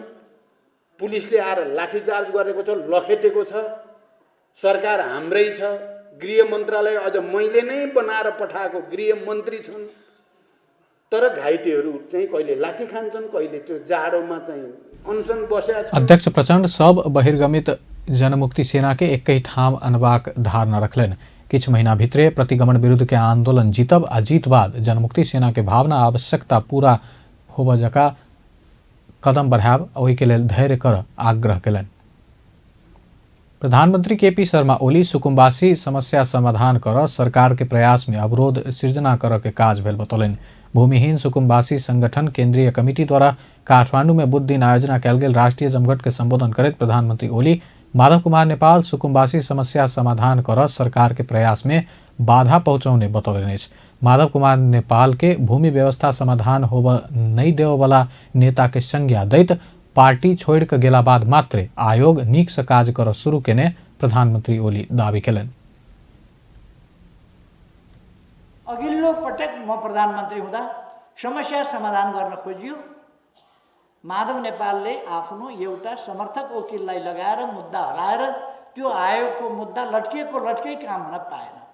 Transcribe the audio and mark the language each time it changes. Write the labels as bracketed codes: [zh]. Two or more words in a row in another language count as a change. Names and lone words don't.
[ne] पुलिसले आएर लाठीचार्ज गरेको छ, लखेटेको छ। सरकार हाम्रै छ, गृह मन्त्रालय अझ मैले नै बनाएर पठाएको गृह मन्त्री छन्, तर घाइतेहरू चाहिँ कहिले लाठी खान्छन्, कहिले त्यो जाडोमा चाहिँ अनसन बसेका छन्। [mai] अध्यक्ष प्रचण्ड सब बहिर्गमित जनमुक्ति सेना के एक ही ठाम अनबाक धारणा रखलन। किछु महीना भित्रे प्रतिगमन विरुद्ध के आंदोलन जीतब आ जीत बाद जनमुक्ति सेना के भावना आवश्यकता पूरा होब जका कदम बढ़ाब ओहि के लेल धैर्य कर आग्रह केलन। प्रधानमंत्री केपी शर्मा ओली सुकुम्बासी समस्या समाधान कर सरकार के प्रयास में अवरोध सृजना कर के काज भेल बतौलन। भूमिहीन सुकुम्बासी संगठन केंद्रीय कमिटी द्वारा काठमांडू में बुध दिन आयोजना कयल गेल राष्ट्रीय जमघट के संबोधन करैत प्रधानमंत्री ओली माधव कुमार नेपाल सुकुम्बासी समस्या समाधान कर सरकार के प्रयास में बाधा पहुंचाउने बतौलन। माधव कुमार नेपाल के भूमि व्यवस्था समाधान होब नहीं देववाला नेता के संज्ञा दैत पार्टी छोड़ के गेला बाद मात्र आयोग नीक से काज कर शुरू केने प्रधानमंत्री ओली दावी केलन। [ne] अघिल्लो पटक म प्रधानमन्त्री हुँदा समस्या समाधान गर्न खोजियो। माधव नेपालले आफ्नो एउटा समर्थक वकिललाई लगाएर मुद्दा हराएर त्यो आयोगको मुद्दा लट्कै काम हुन पाएन।